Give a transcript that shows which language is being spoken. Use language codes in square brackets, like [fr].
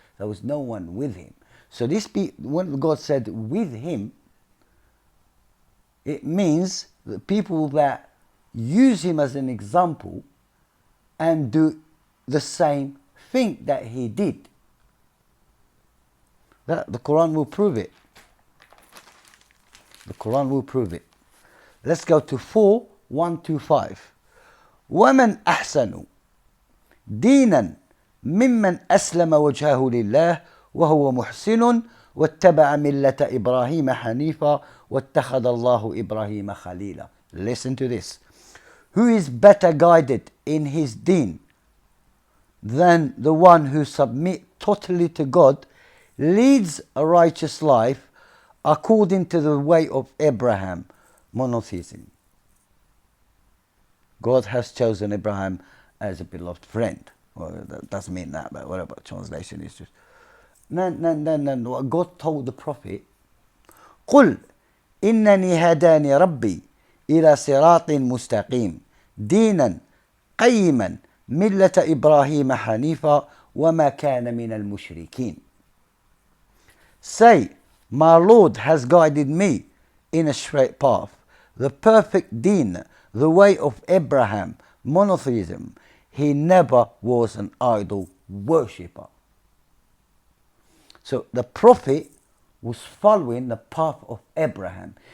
[en] There was no one with him. So when God said with him, it means the people that use him as an example and do the same thing that he did. The Quran will prove it. The Quran will prove it. Let's go to 4:1-5. [ar] ومن أحسن دينا ممن أسلم وجهه لله وهو محسن واتبع ملة إبراهيم حنيفا واتخذ الله إبراهيم خليلا. [en] Listen to this. Who is better guided in his deen than the one who submits totally to God, leads a righteous life according to the way of Abraham, monotheism. God has chosen Abraham as a beloved friend. Well, that doesn't mean that, but whatever, translation is just... No. God told the Prophet, [ar] قُلْ إِنَّنِي هَدَانِي رَبِّي إِلَى صِرَاطٍ مُسْتَقِيمٍ دِينًا قَيِّمًا مِلَّةَ إِبْرَاهِيمَ حَنِيفًا وَمَا كَانَ مِنَ الْمُشْرِكِينَ. [en] Say, my Lord has guided me in a straight path, the perfect deen, the way of Abraham, monotheism. He never was an idol worshipper. So the Prophet was following the path of Abraham.